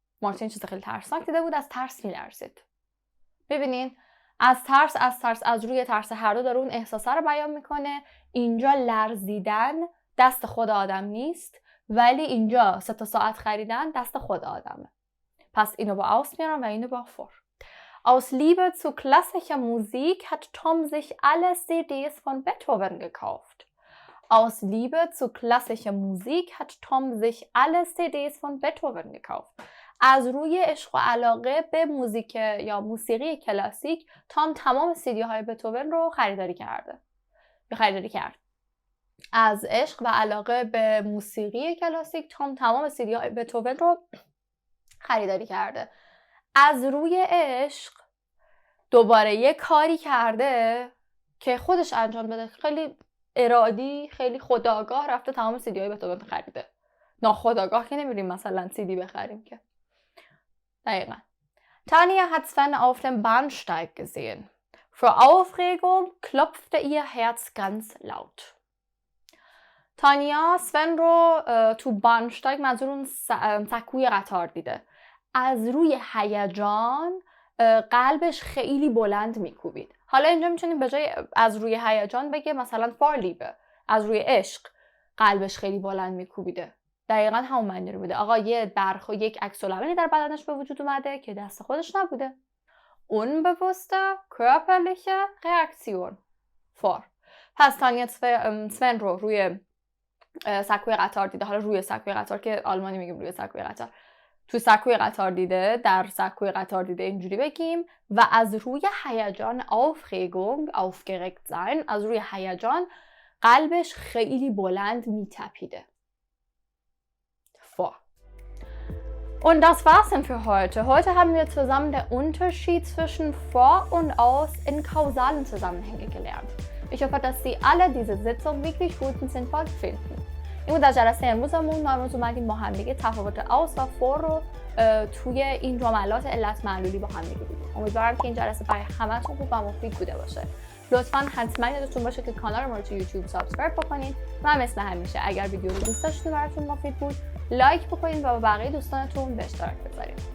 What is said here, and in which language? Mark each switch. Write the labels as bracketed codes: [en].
[fa] مارتین چیز خیلی ترسناک دیده بود، از ترس میلرزید. ببینین از ترس از روی ترس هر دو داره اون احساسه رو بیان میکنه. اینجا لرزیدن دست خود آدم نیست، ولی اینجا 3 تا ساعت خریدن دست خود آدمه. پس اینو با aus میارم و اینو با vor. [de] Aus Liebe zu klassischer Musik hat Tom sich alle CDs von Beethoven gekauft. Aus Liebe zu klassischer Musik hat Tom sich alle CDs von Beethoven gekauft. [fa] از روی عشق و علاقه به موزیک یا موسیقی کلاسیک، تام تمام CD های بتوون رو خریداری کرد. از عشق و علاقه به موسیقی کلاسیک، تام تمام CD های بتوون رو خریداری کرده. از روی عشق دوباره یه کاری کرده که خودش انجام بده، خیلی ارادی، خیلی خودآگاه رفته تمام CD های بتوون خریده. ناخودآگاه که نمیریم مثلا CD بخریم که. دقیقا. [de] Tanja hat Sven auf dem Bahnsteig gesehen. Vor Aufregung klopfte ihr Herz ganz laut. [fa] تانیا سون رو تو بانشتاگ، منظور اون سکوی قطار دیده. از روی هیجان قلبش خیلی بلند میکوبید. حالا اینجا میتونیم به جای از روی هیجان بگه مثلا فارلیبه، از روی عشق قلبش خیلی بلند میکوبیده. دقیقاً همون معنی رو میده. آقا یک عکس‌العملی در بدنش به وجود اومده که دست خودش نبوده. [de] Unbewusste körperliche Reaktion. vor. [fa] پس تانیا سون رو روی سکوی قطار دیده. حالا روی سکوی قطار که آلمانی میگیم روی سکوی قطار. تو سکوی قطار دیده، در سکوی قطار دیده اینجوری بگیم. و از روی هیجان [de] Aufregung, aufgeregt sein، [fa] از روی هیجان قلبش خیلی بلند میتپیده. vor. [de] Und das war's dann für heute. Heute haben wir zusammen den Unterschied zwischen vor und aus in kausalen Zusammenhängen gelernt. Ich hoffe, dass Sie alle diese Sitzung wirklich gut und sinnvoll finden. [fa] این در جلسه امروزمون ما امروز اومدیم با هم دیگه تفاوت aus و for رو توی این جملات علت معلولی با هم دیگه دیدیم. امیدوارم که این جلسه برای همتون خوب و مفید بوده باشه. لطفاً حتما یادتون باشه که کانال ما رو تو یوتیوب سابسکرایب بکنین و مثل همیشه اگر ویدیو رو دوست داشتین براتون مفید بود لایک بکنین و با بقیه دوستانتون به اشتراک بذارین.